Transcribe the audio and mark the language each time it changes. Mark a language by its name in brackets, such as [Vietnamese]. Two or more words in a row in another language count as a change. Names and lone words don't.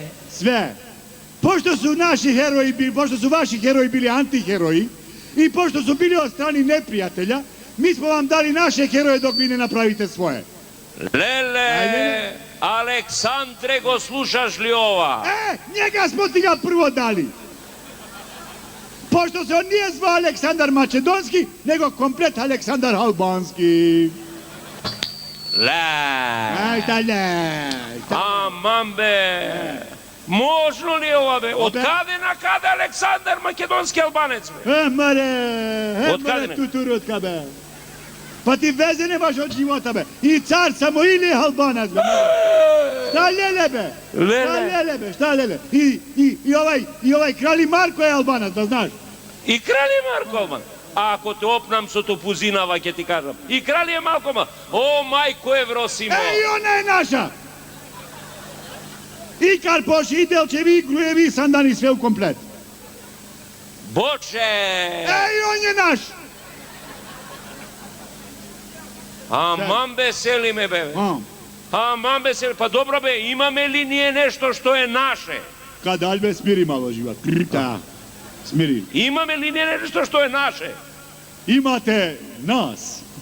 [Macedonian] Све. [Serbian] Пошто су наши херои били, пошто су ваши херои били антихерои и пошто су били од страни непријателја, ми смо вам дали наше херои док ви не направите своje. [Macedonian] Леле, Александре, го слушаш ли ова? [Serbian] Njega smo ti ga prvo dali. Pošto se on nije zvao Aleksandar Makedonski, nego komplet Aleksandar Albanski. [Macedonian] Ле. [Serbian] Šta ne? [Macedonian] Аман, бе. Можно ли ова, бе? Од каде на каде Александар Македонски албанец, бе? [Serbian] Mare, tuturutka, be. Pa ti veze nemaš od života, be. I car samo ili je Albanac, be. Šta lele, be? Šta lele, be? Šta lele? I ovaj kralj Marko je Albanac, da znaš. [Macedonian] И крал е Марко Албан. А ако те опнам со топузинава, ќе ти кажам. И крал е Марко Албан. О, мајко Евросимо. [Serbian] I ona je naša. I Karpoš, i Delčevi, i Grujevi, Sandani, sve u komplet. [Macedonian] Боче! [Serbian] I on je naš. [Macedonian] Аман, бе, сели ме, бе. Аман, бе, сели. Па добро, бе, имаме ли ние нешто што е наше? [Serbian] Kad Albe smiri malo život. Krita. Smiri. [Macedonian] Имаме ли ние нешто што е наше? [Serbian] Imate nas.